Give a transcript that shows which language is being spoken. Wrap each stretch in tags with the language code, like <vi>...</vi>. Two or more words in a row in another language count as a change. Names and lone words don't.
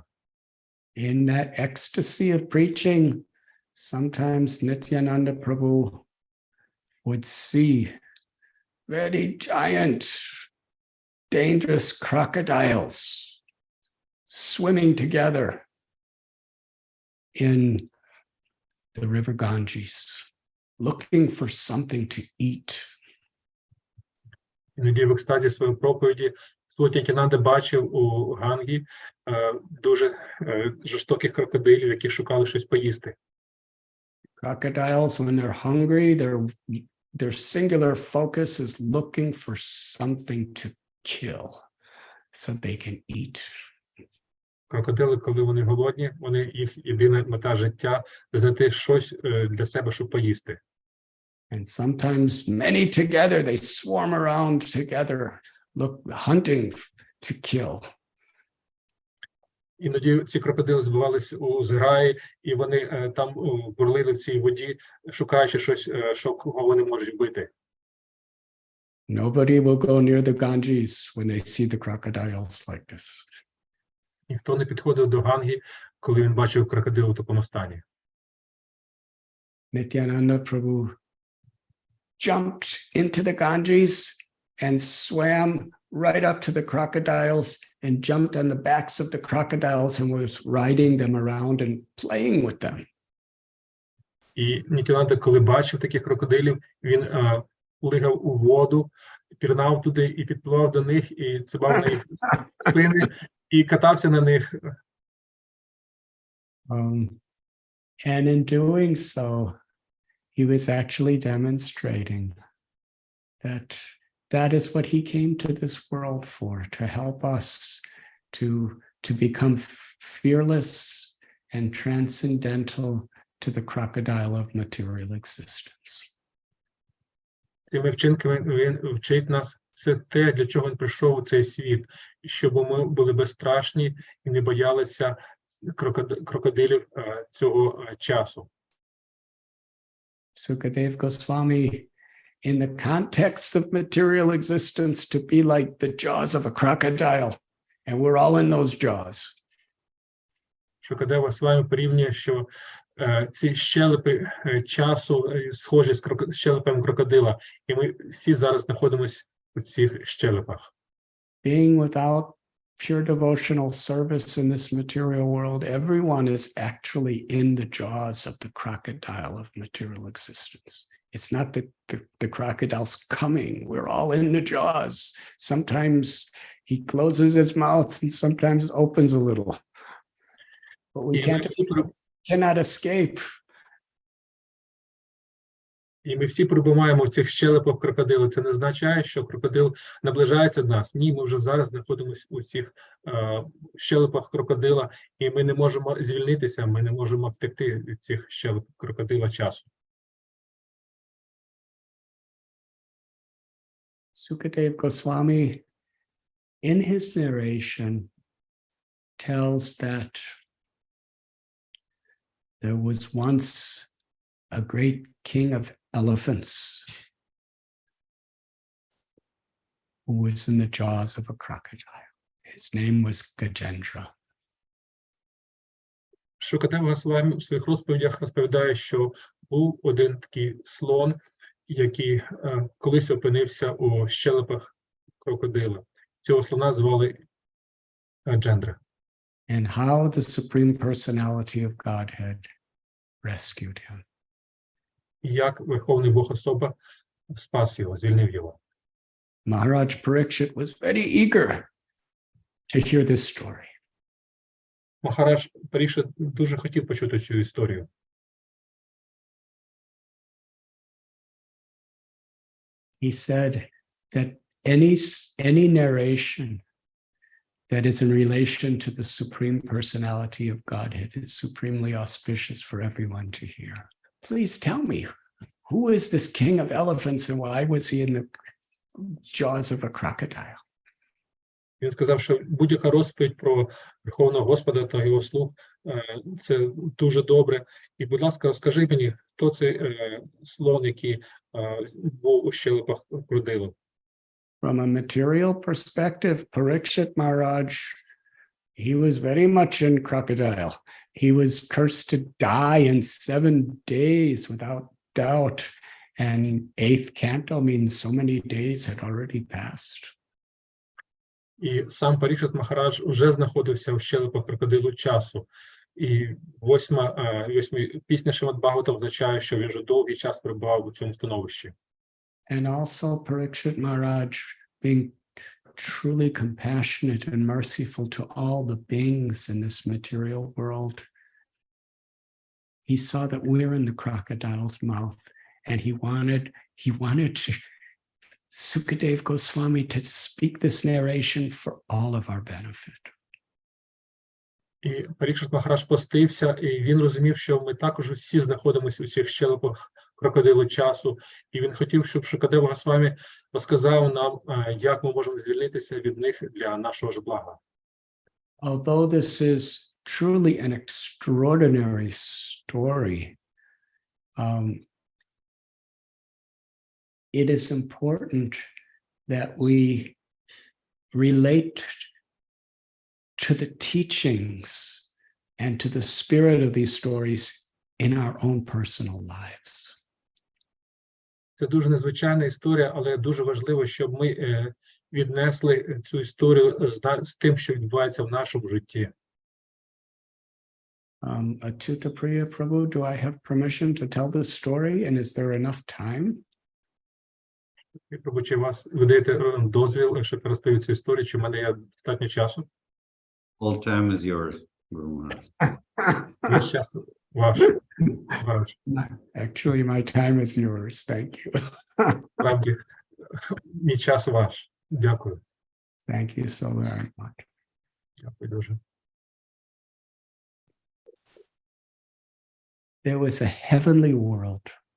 <en>In that ecstasy of preaching, sometimes Nityananda Prabhu would see very giant, dangerous crocodiles swimming together in the river Ganges, looking for something to eat.</en> <uk>Іноді в екстазі своєї проповіді Господь Нітянанда бачив у Гангі дуже жорстоких крокодилів, які шукали щось поїсти.</uk> <en>Crocodiles, when they're hungry, their singular focus is looking for something to kill so they can eat.</en> <uk>Крокодили, коли вони голодні, їх єдина мета життя – знайти щось для себе, щоб поїсти.</uk> <en>And sometimes many together, they swarm around together, hunting to kill.</en> <uk>Іноді ці крокодили збивались у зграї, і вони там бурлили в цій воді, шукаючи щось, кого вони можуть вбити.</uk> <en>Nobody will go near the Ganges when they see the crocodiles like this.</en> <uk>Ніхто не підходив до Ганги, коли він бачив крокодила в такому стані.</uk> <en>Nityananda Prabhu jumped into the Ganges and swam right up to the crocodiles and jumped on the backs of the crocodiles and was riding them around and playing with them.</en> <uk>І Нітянанда, коли бачив таких крокодилів, він плигав у воду, пірнав туди і підпливав до них, і цибав на їх спини, і катався на них.</uk> <en>And in doing so, he was actually demonstrating that is what he came to this world for, to help us to become fearless and transcendental to the crocodile of material existence.</en> <uk>Цими вчинками він вчить нас, це те, для чого він прийшов у цей світ, щоб ми були безстрашні і не боялися крокодилів цього часу.</uk> <en>Sukadev Goswami in the context of material existence to be like the jaws of a crocodile, and we're all in those jaws.</en> <uk>Шукадева Свамі порівнює, що ці щелепи часу схожі з щелепами крокодила, і ми всі зараз знаходимося у цих щелепах.</uk> <en>Being without pure devotional service in this material world, everyone is actually in the jaws of the crocodile of material existence. It's not that the crocodile's coming. We're all in the jaws. Sometimes he closes his mouth and sometimes opens a little. But we cannot escape.</en> <uk>І ми всі перебуваємо в цих щелепах крокодила. Це не означає, що крокодил наближається до нас. Ні, ми вже зараз знаходимося у цих щелепах крокодила, і ми не можемо звільнитися, ми не можемо втекти від цих щелеп крокодила часу.</uk> <en>Sukadeva Goswami, in his narration, tells that there was once a great king of elephants who was in the jaws of a crocodile. His name was Gajendra.</en> <uk>Шукадева Свамі в своїх розповідях розповідає, що був один такий слон, який колись опинився у щелепах крокодила. Цього слона звали Джендра.</uk> <en>And how the Supreme Personality of Godhead rescued him.</en> <uk>І як Верховний Бог особа спас його, звільнив його.</uk> <en>Maharaj Parikshit was very eager to hear this story.</en> <uk>Махарадж Парікшит дуже хотів почути цю історію.</uk> <en>He said that any narration that is in relation to the Supreme Personality of Godhead is supremely auspicious for everyone to hear. Please tell me, who is this king of elephants and why was he in the jaws of a crocodile?</en> <uk>Він сказав, що будь-яка розповідь про Верховного Господа та його слуг – це дуже добре. І, будь ласка, розкажи мені, хто цей слон, який був у щелепах крокодила?</uk> <en>From a material perspective, Parikshit Maharaj, he was very much in crocodile. He was cursed to die in 7 days without doubt. And 8th canto means so many days had already passed.</en> <uk>І сам Парікшит Махарадж вже знаходився у щелепах крокодилу часу. І восьма пісня Шримад Бхагавата означає, що він вже довгий час перебував у цьому становищі.</uk> <en>And also Parikshit Maharaj being truly compassionate and merciful to all the beings in this material world. He saw that we're in the crocodile's mouth and he wanted Sukadeva Goswami to speak this narration for all of our benefit.</en> <uk>І Парікшит Махарадж постився, і він розумів, що ми також всі знаходимося у цих щелепах крокодилу часу. І він хотів, щоб Шукадева Госвамі розказав нам, як ми можемо звільнитися від них для нашого ж блага.</uk> <en>Although this is truly an extraordinary story, it is important that we relate to the teachings and to the spirit of these stories in our own personal lives.</en> <uk>Це дуже незвичайна історія, але дуже важливо, щоб ми віднесли цю історію з тим, що відбувається в нашому житті.</uk> <en>Achyuta Priya Prabhu, do I have permission to tell this story and is there enough time?</en> <uk>Прабhu, чи ви даєте дозвіл, щоб розповісти цю історію, чи в мене є достатньо часу?</uk> <en>All time is yours, Guru Maharaj.</en> <uk>Весь час ваш.</uk> <en>Actually, my time is yours. Thank you.</en> <uk>Справді, мій час ваш. Дякую.</uk> <en>Thank you so very much.</en> <uk>Дякую дуже.</uk> <en>There was a heavenly world.</en>